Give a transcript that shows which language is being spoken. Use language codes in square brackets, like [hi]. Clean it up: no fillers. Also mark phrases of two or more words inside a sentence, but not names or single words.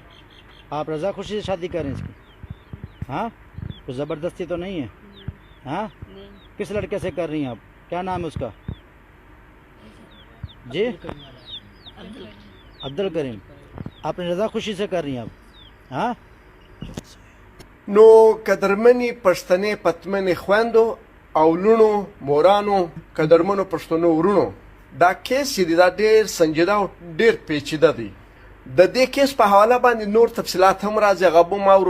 [ur] آپ رضا خوشی سے شادی کریں اس کی؟ ہاں تو زبردستی تو نہیں ہے? हाँ नहीं। کس لڑکے سے کر رہی ہیں آپ? کیا نام ہے اس کا؟ جی عبدالکریم. آپ نے رضا خوشی سے کر رہی ہیں آپ? हाँ [ps] نو قدرمنې پښتنې پتمنې خویندو او لونو، مورانو، قدرمنو پښتنو ورونو، دا کیس چې دی دا ډېر سنجیده او ډېر پیچیده دی. د دې کیس په حواله باندې نور تفصیلات هم راځي، هغه به ما ورو.